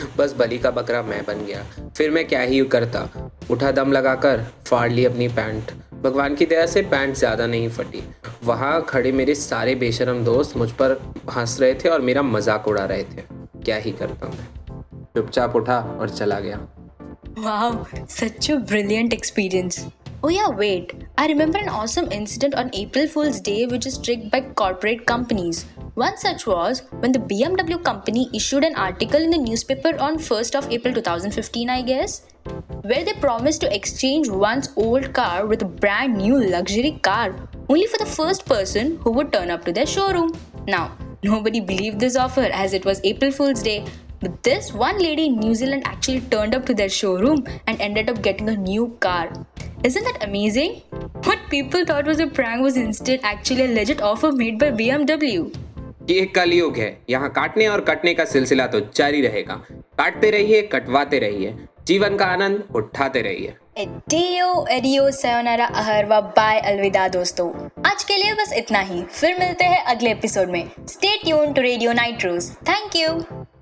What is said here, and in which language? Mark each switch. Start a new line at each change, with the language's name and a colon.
Hindi: बस बलि का बकरा मैं बन गया। फिर मैं क्या ही करता, उठा दम लगाकर फाड़ ली अपनी पैंट। भगवान की दया से पैंट ज़्यादा नहीं फटी। वहाँ खड़े मेरे सारे बेशरम दोस्त मुझ पर हंस रहे थे और मेरा मजाक उड़ा रहे थे। क्या ही करता मैं, चुपचाप उठा और चला गया।
English: Wow, such a brilliant experience. Oh yeah, wait. I remember an awesome incident on April Fool's Day which is tricked by corporate companies. One such was when the BMW company issued an article in the newspaper on 1st of April 2015, I guess, where they promised to exchange one's old car with a brand new luxury car only for the first person who would turn up to their showroom. Now, nobody believed this offer as it was April Fool's Day. But this one lady in New Zealand actually turned up to their showroom and ended up getting a new car. Isn't that amazing? What people thought was a prank was instead actually a legit offer made by BMW.
Hindi: ये कलयुग है, यहाँ काटने और कटने का सिलसिला तो जारी रहेगा। काटते रहिए, कटवाते रहिए, जीवन का आनंद उठाते रहिए। Audio audio sayonara Ahorwa bye अलविदा दोस्तों। आज के लिए बस इतना ही, फिर मिलते हैं अगले एपिसोड में।
English: Stay tuned to Radio Nitros. Thank you.